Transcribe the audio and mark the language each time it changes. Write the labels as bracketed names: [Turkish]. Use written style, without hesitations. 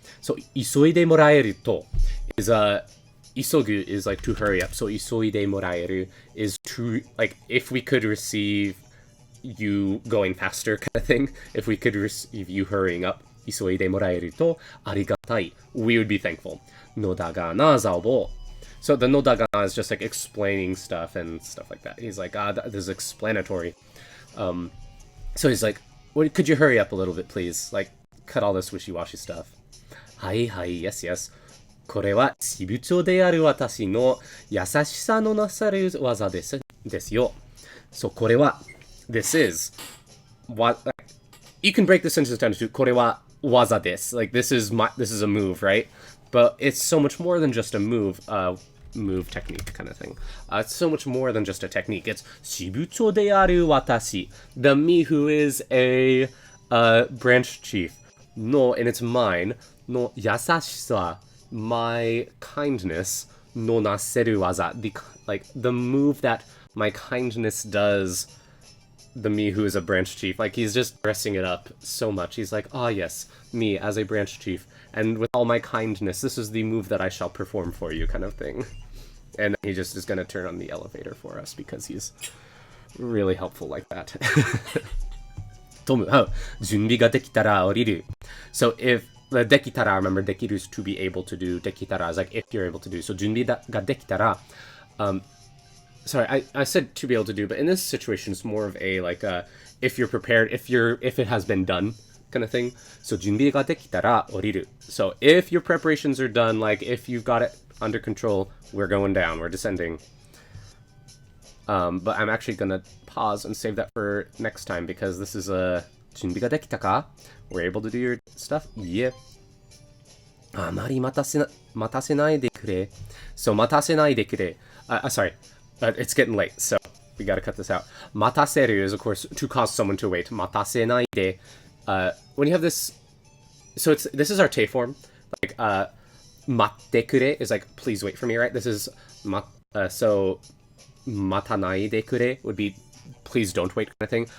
[English] So, [Japanese] 急いでもらえると [English] is, [Japanese] 急ぐ [English] is like to hurry up. So, [Japanese] 急いでもらえる [English] is to, like, if we could receive you going faster kind of thing. If we could receive you hurrying up. [Japanese] 急いでもらえるとありがたい. [English] We would be thankful. [Japanese] のだがな、ザオボ. [English] So the no da ga na is just like explaining stuff and stuff like that. He's like, this is explanatory. So he's like, could you hurry up a little bit, please? Like, cut all this wishy-washy stuff. Hai, yes, yes. [Japanese] これは私部長である私の優しさのなさる技ですよ. [English] So [Japanese] これは [English] this is what, like, you can break the sentence down to [Japanese] これは技です. [English] Like this is a move, right? But it's so much more than just a move technique kind of thing. It's so much more than just a technique. It's [Japanese] 支部長である私, [English] the me who is a branch chief. No, and it's mine. No [Japanese] 優しさ, [English] my kindness. No [Japanese] なせる技, [English] like the move that my kindness does. The me who is a branch chief, like he's just dressing it up so much. He's like, yes, me as a branch chief, and with all my kindness, this is the move that I shall perform for you, kind of thing. And he just is gonna turn on the elevator for us because he's really helpful like that. [Japanese] トム、準備ができたら降りる. [English] So if the [Japanese] できたら, [English] remember [Japanese] できる [English] is to be able to do. [Japanese] できたら [English] is like if you're able to do. So [Japanese] 準備ができたら, [English] sorry, I said to be able to do, but in this situation, it's more of a, like, if you're prepared, if it has been done, kind of thing. [Japanese] So, 準備ができたら降りる. [English] So, if your preparations are done, like, if you've got it under control, we're going down, we're descending. But I'm actually gonna pause and save that for next time, because this is a, [Japanese] 準備ができたか? [English] We're able to do your stuff? Yeah. [Japanese] あまり待たせないでくれ.So, 待たせないでくれ. [English] Sorry. It's getting late, so we gotta cut this out. Mataseru is, of course, to cause someone to wait. [Japanese] Matasenai de. [English] When you have this, so this is our te form. Like, [Japanese] matte kure [English] is like, please wait for me, right? This is, so, [Japanese] matanai de kure [English] would be, please don't wait kind of thing.